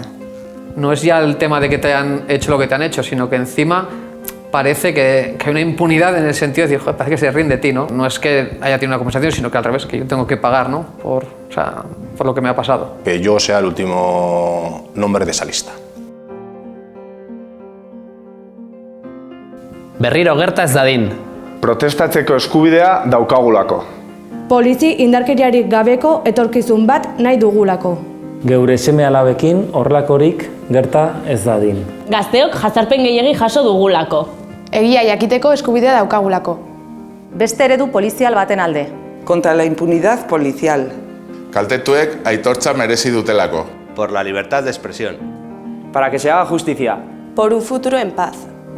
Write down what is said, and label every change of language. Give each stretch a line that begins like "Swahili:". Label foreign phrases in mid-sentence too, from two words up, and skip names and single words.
Spanish: No es ya el tema de que te han hecho lo que te han hecho, sino que encima parece que hay una impunidad en el sentido de decir, joder, parece que se ríen de ti, ¿no? No es que haya tenido una conversación, sino que al revés, que yo tengo que pagar, ¿no? Por lo que me ha pasado. Que yo sea el último nombre de esa lista.
Basque: Berriro gerta ez dadin. Protestatzeko eskubidea daukagulako. Polizi indarkeriarik gabeko etorkizun bat nahi dugulako. Geure seme-alabekin horrelakorik gerta ez dadin. Gazteok jazarpen gehiegi jaso dugulako. Egia jakiteko eskubidea daukagulako. Beste eredu polizial baten alde.
Spanish: Contra la impunidad policial.
Basque: Kaltetuek aitortza merezi dutelako.
Spanish: Por la libertad de expresión. Para que se haga justicia. Por un futuro en paz.